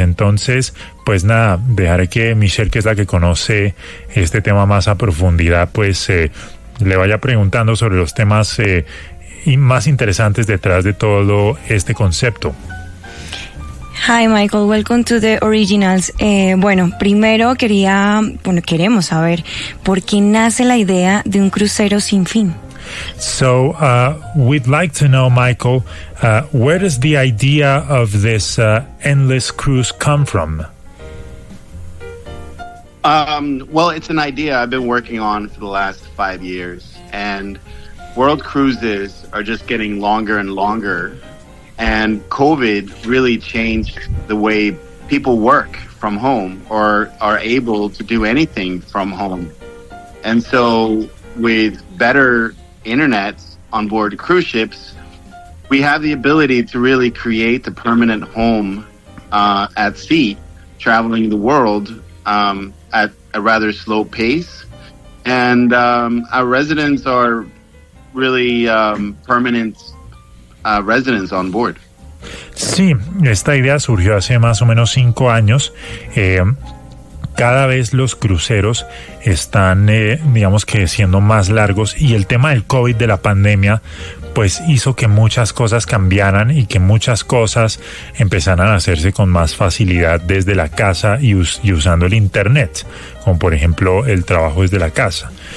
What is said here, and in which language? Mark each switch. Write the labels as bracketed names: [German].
[Spanish] Entonces, pues nada, dejaré que Michelle, que es la que conoce este tema más a profundidad, pues le vaya preguntando sobre los temas y más interesantes detrás de todo este concepto. [English] Hi Michael, welcome to the Originals. [Spanish] Bueno, primero queremos saber por qué nace la idea de un crucero sin fin. [English] So we'd like to know, Michael, where does the idea of this endless cruise come from? Well, it's an idea I've been working on for the last 5 years, and world cruises are just getting longer and longer, and COVID really changed the way people work from home or are able to do anything from home. And so with better internet on board cruise ships, we have the ability to really create a permanent home at sea, traveling the world at a rather slow pace. And our residents are really permanent residents on board. [Spanish] Sí, esta idea surgió hace más o menos 5 años. Cada vez los cruceros están, digamos que siendo más largos, y el tema del COVID, de la pandemia, pues hizo que muchas cosas cambiaran y que muchas cosas empezaran a hacerse con más facilidad desde la casa y usando el internet, como por ejemplo el trabajo desde la casa.